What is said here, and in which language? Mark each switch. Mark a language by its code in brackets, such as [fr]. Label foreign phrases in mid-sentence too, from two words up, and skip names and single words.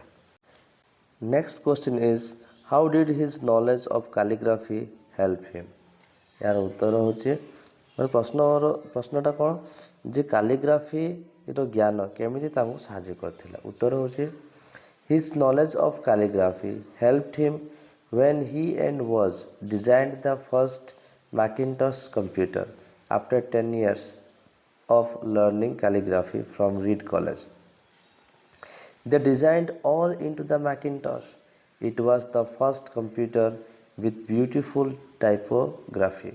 [en] Next question is how did his knowledge of calligraphy help him. [or] ଏହାର ଉତ୍ତର ହେଉଛି ପ୍ରଶ୍ନଟା କ'ଣ ଯେ କାଲିଗ୍ରାଫିର ଜ୍ଞାନ କେମିତି ତାଙ୍କୁ ସାହାଯ୍ୟ କରିଥିଲା। ଉତ୍ତର ହେଉଛି [en] his knowledge of calligraphy helped him when he and was designed the first Macintosh computer after 10 years of learning calligraphy from Reed College. They designed all into the Macintosh. It was the first computer with beautiful typography.